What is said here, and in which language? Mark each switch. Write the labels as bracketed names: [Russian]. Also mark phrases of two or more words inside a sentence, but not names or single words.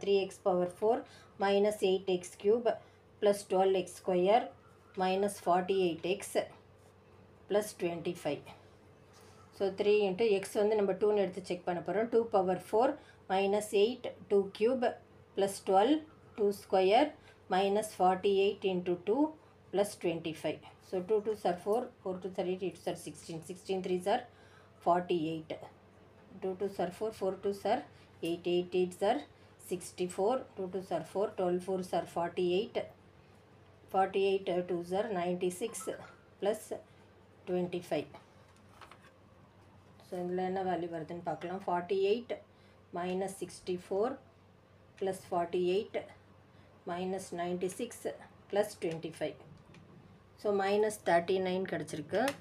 [English] 3x⁴ - 8x³ + 12x² - 48x + 25. [Tamil] ஸோ 3 × x வந்து நம்ம 2ன்னு எடுத்து செக் பண்ண போகிறோம். [English] 2⁴ - 8 2³ + 12 2² - 48 × 2 + 25. So 2 2s are 4, 4 2s are 8, 8 2s are 16, 16 3s are 48. 2 2s are 4, 4 2s are 8, 8 8s are 64, 2 2s are 4, 12 4s are 48, 48 2s are 96 + 25. [Tamil] ஸோ இதில் என்ன வேல்யூ வருதுன்னு பார்க்கலாம். [English] 48 - 64 + 48 - 96 + 25. [Tamil] ஸோ -39 கிடச்சிருக்கு.